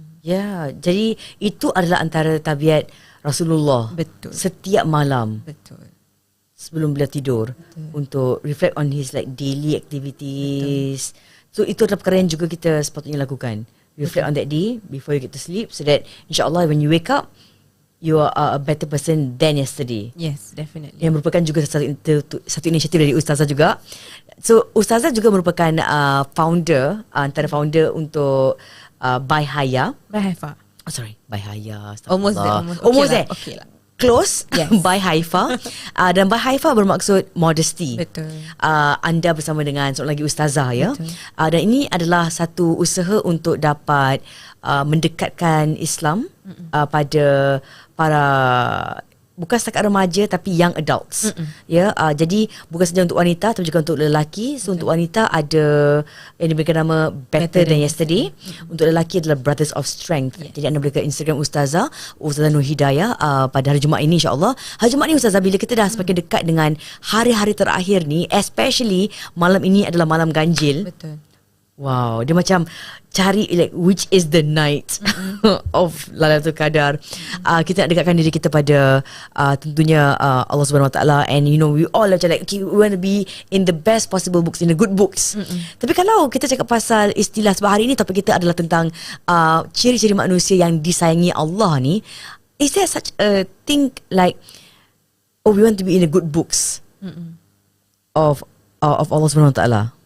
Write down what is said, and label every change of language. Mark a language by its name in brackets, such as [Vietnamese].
[Malay] Ya, jadi itu adalah antara tabiat Rasulullah. Betul. Setiap malam. Betul. Sebelum beliau tidur. Betul. [English] Untuk reflect on his daily activities. [Malay] Betul. So itu adalah perkara yang juga kita sepatutnya lakukan. [English] Reflect on that day before you get to sleep, so that insyaAllah when you wake up, you are a better person than yesterday. Yes, definitely. [Malay] Yang merupakan juga satu inisiatif dari Ustazah juga. So Ustazah juga merupakan founder, antara founder untuk By Haya. [English] By Haifa. Oh sorry, By Haya. Almost there. Okay lah. Close. Yes. [Malay] By Haifa. Dan By Haifa bermaksud modesty. Betul. Anda bersama dengan seorang lagi Ustazah, ya. Betul. Dan ini adalah satu usaha untuk dapat mendekatkan Islam pada para, bukan setakat remaja tapi young adults. Ya, jadi bukan saja untuk wanita tapi juga untuk lelaki. So untuk wanita ada yang diberikan nama Better Than Yesterday. Untuk lelaki adalah Brothers of Strength. Jadi anda boleh ke Instagram Ustazah Nur Hidayah pada hari Jumaat ini, insyaAllah. Hari Jumaat ni Ustazah, bila kita dah semakin dekat dengan hari-hari terakhir ni, especially malam ini adalah malam ganjil. Betul. [English] Wow, [Malay] dia macam cari [English] which is the night of Lailatul Qadar. [Malay] Kita nak dekatkan diri kita pada tentunya Allah Subhanahu Wa Taala, [English] and we all macam okay, we want to be in the best possible books, in the good books. [Malay] Tapi kalau kita cakap pasal istilah, sebab hari ini topik kita adalah tentang ciri-ciri manusia yang disayangi Allah ni, [English] is there such a thing like we want to be in the good books of Allah Subhanahu Wa Taala?